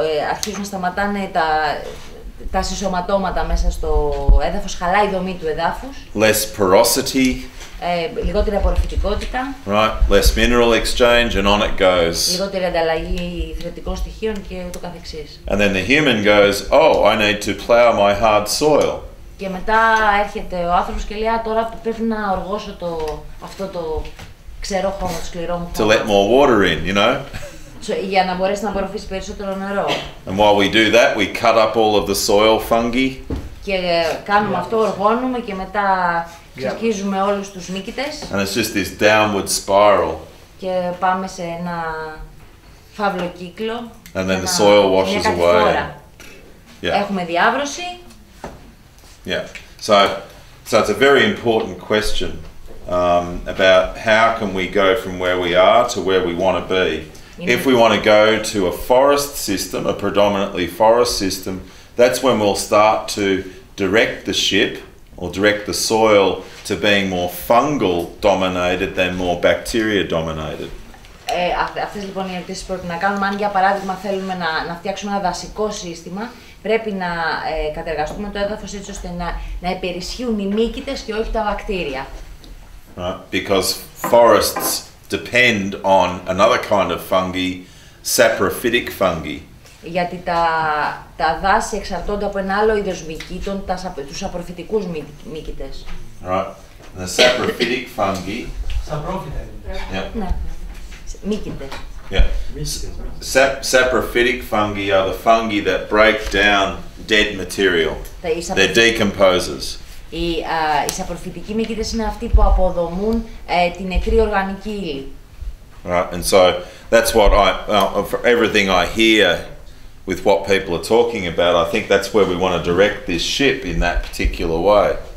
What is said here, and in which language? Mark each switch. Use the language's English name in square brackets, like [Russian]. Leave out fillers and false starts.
[Greek] Αρχίζουν να σταματάνε τα συσσωματώματα μέσα στο έδαφος, χαλάει η δομή του εδάφους. [English] Less porosity. [Greek] Λιγότερη απορροφητικότητα. [English] Right, less mineral exchange and on it goes. [Greek] Λιγότερη ανταλλαγή θρεπτικών στοιχείων και ούτω καθεξής. [English] And then the human goes, oh, I need to plough my hard soil. [Greek] Και μετά έρχεται ο άνθρωπος και λέει, τώρα πρέπει να οργώσω αυτό το ξερό χώμα, το σκληρό μου [English] To [Greek] χώμα. [English] let more water in, you know. [Greek] Για να μπορέσει να απορροφήσει περισσότερο νερό. [English] And while we do that, we cut up all of the soil fungi. [Greek] Και κάνουμε αυτό, οργώνουμε και μετά ξεσκίζουμε όλους τους μύκητες. [English] And it's just this downward spiral. [Greek] Και πάμε σε ένα φαύλο κύκλο. [English] And then the soil washes away. Yeah. [Greek] Έχουμε διάβρωση. [English] Yeah. So it's a very important question about how can we go from where we are to where we want to be. If we want to go to a forest system, a predominantly forest system, that's when we'll start to direct the ship or direct the soil to being more fungal dominated than more bacteria dominated. [Greek] Αυτές λοιπόν οι ερωτήσεις πρέπει να κάνουμε. Αν για παράδειγμα θέλουμε να φτιάξουμε ένα δασικό σύστημα, πρέπει να κατεργαστούμε το έδαφος έτσι ώστε να υπερισχύουν οι μύκητες και όχι τα βακτήρια. [English] Right, because forests depend on another kind of fungi, saprophytic fungi. [Greek] Γιατί τα δάση εξαρτώνται από ένα άλλο είδος μυκήτων, τους απορροφητικούς μύκητες. [English] Right, and the saprophytic fungi. [Greek] Σαπρόφυτα. [English] Yeah. [Greek] Ναι, μύκητες. [English] Yeah. Saprophytic fungi are the fungi that break down dead material. They're decomposers. [Greek] Οι σαπροφυτικοί μύκητες είναι αυτοί που αποδομούν την νεκρή οργανική ύλη. [English] Right, and so that's what for everything I hear with what people are talking about, I think that's where we want to direct this ship in that particular way.